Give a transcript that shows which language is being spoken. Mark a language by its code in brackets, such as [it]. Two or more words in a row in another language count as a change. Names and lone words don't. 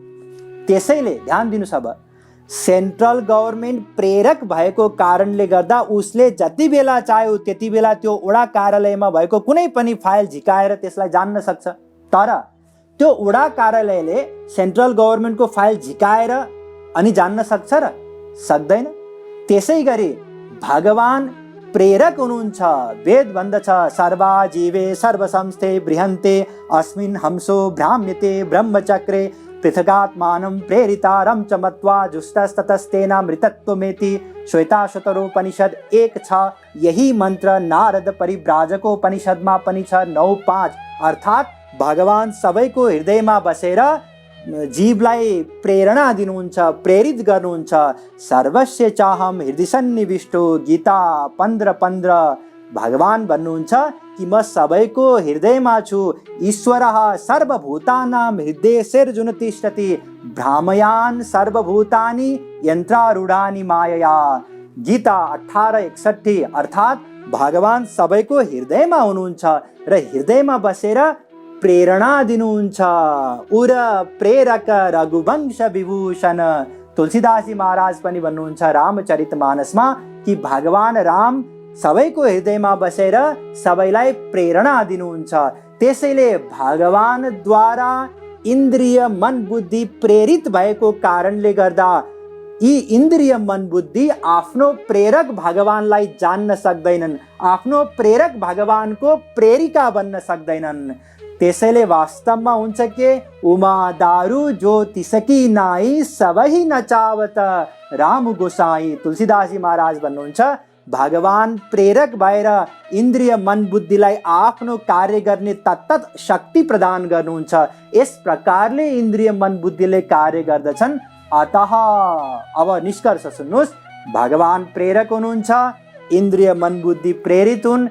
[ne] त्यसैले ध्यान दिनुस्, अब [en] central government [ne] प्रेरक भएको कारणले गर्दा उसले जति बेला चाह्यो त्यति बेला त्यो वडा कार्यालयमा भएको कुनै पनि फाइल झिकाएर त्यसलाई जान्न सक्छ। तर त्यो वडा कार्यालयले [en] central government [ne] फाइल झिकाएर अनि जान्न सक्छ र? सक्दैन। त्यसै गरी भगवान प्रेरक हुनुहुन्छ। वेद भन्दछ [sa] सर्वा जीवे सर्वसंस्थे बृहन्ते अस्मिन् हंसो भ्राम्यते ब्रह्मचक्रे पृथगात्मानं प्रेरितारं च मत्वा जुष्टस्ततस्तेनामृतत्वमेति। [ne] श्वेताश्वतरोपनिषद 1:6। यही मन्त्र नारद परिव्राजकोपनिषदमा पनि छ 9:5। अर्थात् भगवान सबैको हृदयमा बसेर जीवलाई प्रेरणा दिनुहुन्छ, प्रेरित गर्नुहुन्छ। [sa] सर्वस्य चाहम हृदय सन्निविष्टो, गीता 15:15। [ne] भगवान भन्नुहुन्छ कि म सबैको हृदयमा छु। [sa] ईश्वरः सर्वभूतानां हृदयेर्जुन तिष्ठति भ्रामयान् सर्वभूतानि यन्त्रारूढानि मायया। [ne] गीता 18:61। अर्थात् भगवान सबैको हृदयमा हुनुहुन्छ र हृदयमा बसेर प्रेरणा दिनुहुन्छ। [awa] उर प्रेरक रघुवंश विभूषण। [ne] तुलसीदासजी महाराज पनि भन्नुहुन्छ रामचरितमानसमा कि भगवान राम सबैको हृदयमा बसेर सबैलाई प्रेरणा दिनुहुन्छ। त्यसैले भगवानद्वारा इन्द्रिय मन बुद्धि प्रेरित भएको कारणले गर्दा यी इन्द्रिय मन बुद्धि आफ्नो प्रेरक भगवानलाई जान्न सक्दैनन्, आफ्नो प्रेरक भगवानको प्रेरिका बन्न सक्दैनन्। त्यसैले वास्तवमा हुन्छ के [awa] उमा दारू जो तिसकी नाई सबही नचावत राम गोसाई। [ne] तुलसीदासजी महाराज भन्नुहुन्छ भगवान प्रेरक भएर इन्द्रिय मन बुद्धिलाई आफ्नो कार्य गर्ने तत्त शक्ति प्रदान गर्नुहुन्छ। यस प्रकारले इन्द्रिय मन बुद्धिले कार्य गर्दछन्। अतः अब निष्कर्ष सुन्नुहोस्, भगवान प्रेरक हुनुहुन्छ, इन्द्रिय मन बुद्धि प्रेरित हुन्।